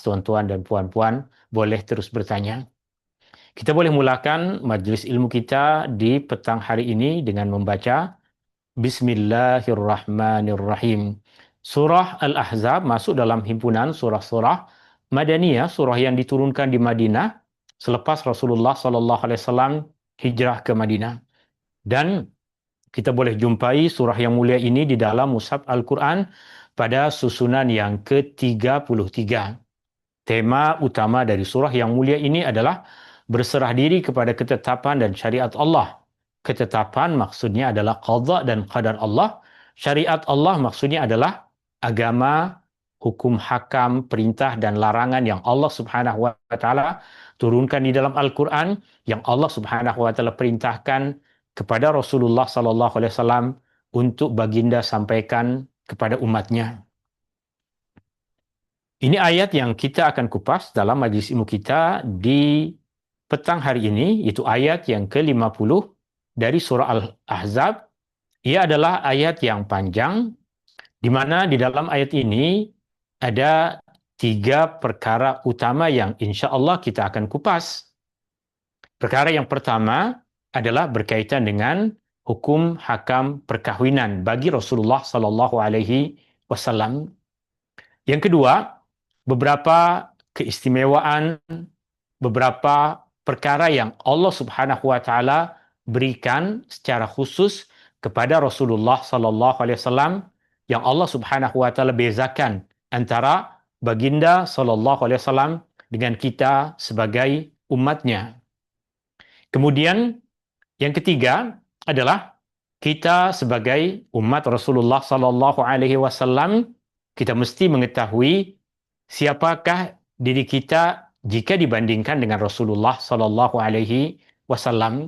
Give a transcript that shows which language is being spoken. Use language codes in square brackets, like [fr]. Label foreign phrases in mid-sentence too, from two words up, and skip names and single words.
[ms] Tuan-tuan dan puan-puan boleh terus bertanya. Kita boleh mulakan majlis ilmu kita di petang hari ini dengan membaca Bismillahirrahmanirrahim. Surah Al-Ahzab masuk dalam himpunan surah-surah Madaniyah, surah yang diturunkan di Madinah selepas Rasulullah SAW hijrah ke Madinah. Dan kita boleh jumpai surah yang mulia ini di dalam Mushaf Al-Quran pada susunan yang ke-33. Tema utama dari surah yang mulia ini adalah berserah diri kepada ketetapan dan syariat Allah. Ketetapan maksudnya adalah qadha dan qadar Allah. Syariat Allah maksudnya adalah agama, hukum hakam, perintah dan larangan yang Allah [ar] سبحانه وتعالى [ms] turunkan di dalam Al-Qur'an, yang Allah [ar] سبحانه وتعالى [ms] perintahkan kepada Rasulullah [ar] صلى الله عليه وسلم [ms] untuk baginda sampaikan kepada umatnya. Ini ayat yang kita akan kupas dalam majlis ilmu kita di petang hari ini, yaitu ayat yang ke-50 dari surah Al-Ahzab. Ia adalah ayat yang panjang, di mana di dalam ayat ini ada 3 perkara utama yang [ar] إن شاء الله [ms] kita akan kupas. Perkara yang pertama adalah berkaitan dengan hukum hakam perkahwinan bagi Rasulullah [ar] صلى الله عليه وسلم. [ms] Yang kedua, beberapa keistimewaan, beberapa perkara yang Allah [ar] سبحانه وتعالى [ms] berikan secara khusus kepada Rasulullah [ar] صلى الله عليه وسلم, [ms] yang Allah [ar] سبحانه وتعالى [ms] bezakan antara baginda [ar] صلى الله عليه وسلم [ms] dengan kita sebagai umatnya. Kemudian yang ketiga adalah kita sebagai umat Rasulullah [ar] صلى الله عليه وسلم, [ms] kita mesti mengetahui siapakah diri kita jika dibandingkan dengan Rasulullah [ar] صلى الله عليه وسلم.